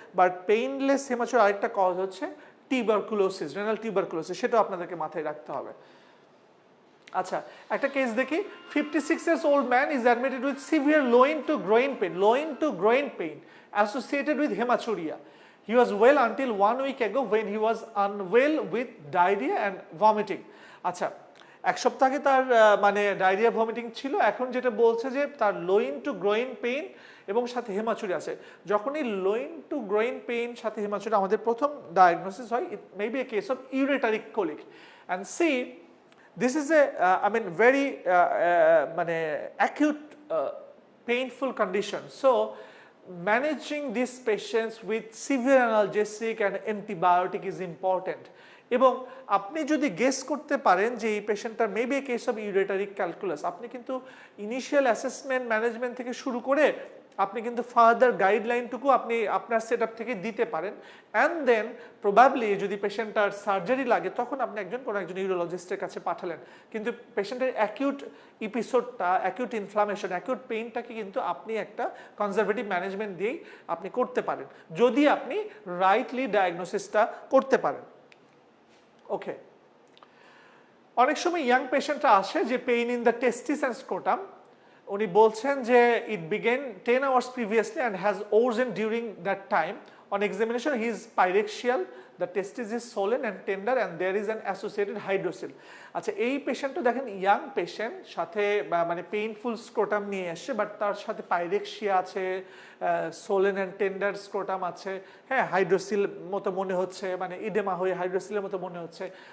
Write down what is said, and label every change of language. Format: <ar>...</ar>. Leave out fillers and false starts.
<bn>But painless হেমাচুরি আরেকটা cause হচ্ছে tuberculosis, renal tuberculosis, সেটাও আপনাদেরকে মাথায় রাখতে হবে। আচ্ছা, একটা কেস দেখি।</bn> <en>56 years old man is admitted with severe loin to groin pain associated with hematuria. He was well until 1 week ago when he was unwell with diarrhea and vomiting.</en> <bn>আচ্ছা, 1 সপ্তাহ আগে তার মানে ডায়রিয়া ভমিটিং ছিল, এখন যেটা বলছে যে তার লোইন টু গ্রোইন পেইন এবং সাথে হেমাচুরি আছে। যখনই লোইন টু গ্রোইন পেইন সাথে হেমাচুরি আমাদের প্রথম ডায়াগনোসিস হয়,</bn> <en>It may be a case of ureteric colic. And see this is a I mean very মানে acute painful condition. So managing these patients with severe analgesic and antibiotic is important.</en> <bn>এবং আপনি যদি guess করতে পারেন যে এই পেশেন্টটার maybe A case of ইউরেটারিক calculus, আপনি কিন্তু ইনিশিয়াল অ্যাসেসমেন্ট ম্যানেজমেন্ট থেকে শুরু করে আপনি কিন্তু ফার্দার গাইডলাইনটুকু আপনি আপনার সেট আপ থেকে দিতে পারেন। অ্যান্ড দেন প্রবাবলি যদি পেশেন্টটার সার্জারি লাগে তখন আপনি কোনো একজন ইউরোলজিস্টের কাছে পাঠালেন, কিন্তু পেশেন্টের অ্যাকিউট এপিসোডটা, অ্যাকিউট ইনফ্লামেশন, অ্যাকিউট পেইনটাকে কিন্তু আপনি একটা কনজারভেটিভ ম্যানেজমেন্ট দিয়েই আপনি করতে পারেন যদি আপনি রাইটলি ডায়াগনোসিসটা করতে পারেন।</bn> <en>okay,</en> <bn>অনেক সময় ইয়াং পেশেন্টরা আসে যে</bn> <en>pain in the testis and scrotum,</en> <bn>উনি বলছেন যে</bn> <en>It begin 10 hours previously and has worsened during that time. On examination he is pyrexial, the testis is swollen and tender and there is an associated hydrocele.</en> <bn>আচ্ছা, এই পেশেন্টটা দেখেন young patient, সাথে মানে painful scrotum নিয়ে এসছে, বাট তার সাথে pyrexia আছে, সোলেন অ্যান্ড টেন্ডার স্ক্রোটাম আছে, হ্যাঁ, হাইড্রোসিল মতো মনে হচ্ছে, মানে ইডেমা হয়ে হাইড্রোসিলের মতো মনে হচ্ছে।</bn>